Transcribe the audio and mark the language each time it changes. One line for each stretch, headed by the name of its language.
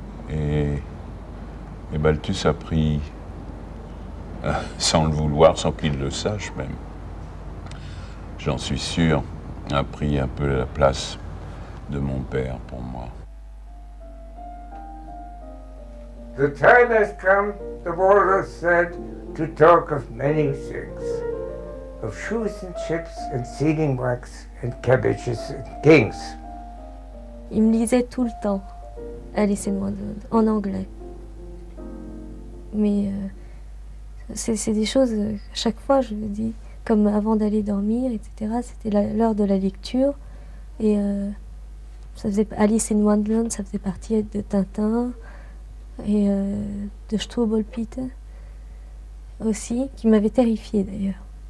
French: Et Balthus a pris, sans le vouloir, sans qu'il le sache même, j'en suis sûr, a pris un peu la place de mon père pour moi.
English: The time has come, the world has said, to talk of many things, of shoes and chips and sealing wax and cabbages and kings.
French: Il me lisait tout le temps Alice in Wonderland, en anglais. Mais c'est des choses, chaque fois je me dis, comme avant d'aller dormir, etc. C'était l'heure de la lecture. Et ça faisait Alice in Wonderland, ça faisait partie de Tintin et de Struwwelpeter aussi, qui m'avait terrifiée d'ailleurs.